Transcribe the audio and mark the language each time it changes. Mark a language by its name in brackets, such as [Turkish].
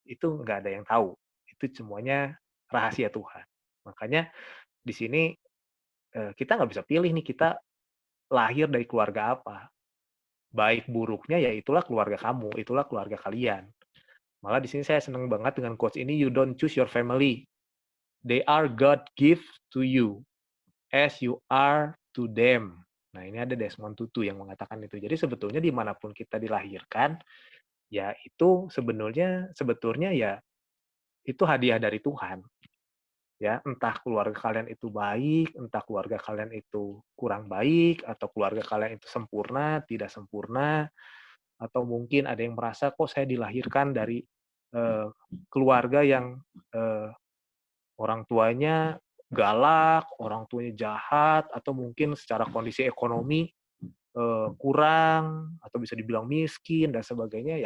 [Indonesian] Itu nggak ada yang tahu. Itu semuanya rahasia Tuhan. Makanya di sini, kita nggak bisa pilih nih, kita lahir dari keluarga apa. Baik buruknya ya itulah keluarga kamu, itulah keluarga kalian. Malah di sini saya senang banget dengan quotes ini, [English] "You don't choose your family. They are God gift to you, as you are to them." [Indonesian] Nah, ini ada Desmond Tutu yang mengatakan itu. Jadi sebetulnya dimanapun kita dilahirkan, ya itu sebetulnya ya itu hadiah dari Tuhan, ya. Entah keluarga kalian itu baik, entah keluarga kalian itu kurang baik, atau keluarga kalian itu sempurna, tidak sempurna, atau mungkin ada yang merasa, "Kok saya dilahirkan dari, eee, keluarga yang, eee, orang tuanya galak, orang tuanya jahat, atau mungkin secara kondisi ekonomi, kurang, atau bisa dibilang miskin dan sebagainya."